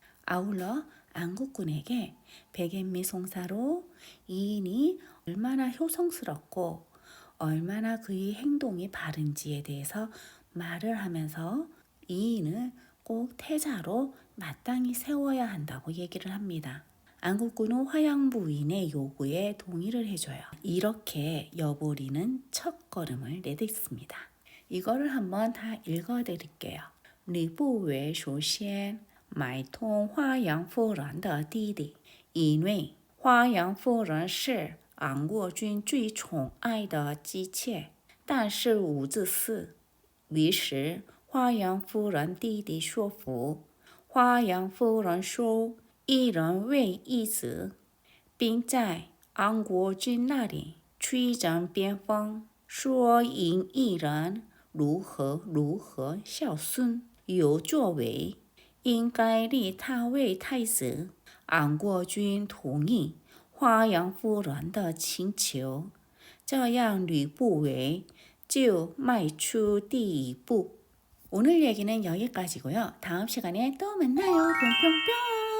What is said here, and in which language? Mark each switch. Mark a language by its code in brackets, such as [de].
[ko] 아울러 안국군에게 백앤미 송사로 이인이 얼마나 효성스럽고 얼마나 그의 행동이 바른지에 대해서 말을 하면서 이인을 꼭 태자로 마땅히 세워야 한다고 얘기를 합니다. 안국군은 화양 부인의 요구에 동의를 해줘요. 이렇게 여보리는 첫 걸음을 내딛습니다. 이거를 한번 다 읽어드릴게요. [zh] 吕不韦首先买通花阳夫人的弟弟，因为花阳夫人是安国君最宠爱的姬妾，但是无子嗣。于是花阳夫人弟弟说服花阳夫人收一人为义子，并在安国君那里吹针边风，说赢一人如何孝顺有作为，应该立他为太子。安国君同意花阳夫人的请求，这样吕不韦就迈出第一步。 [ko] 오늘 얘기는 여기까지고요. 다음 시간에 또 만나요. 뿅뿅뿅.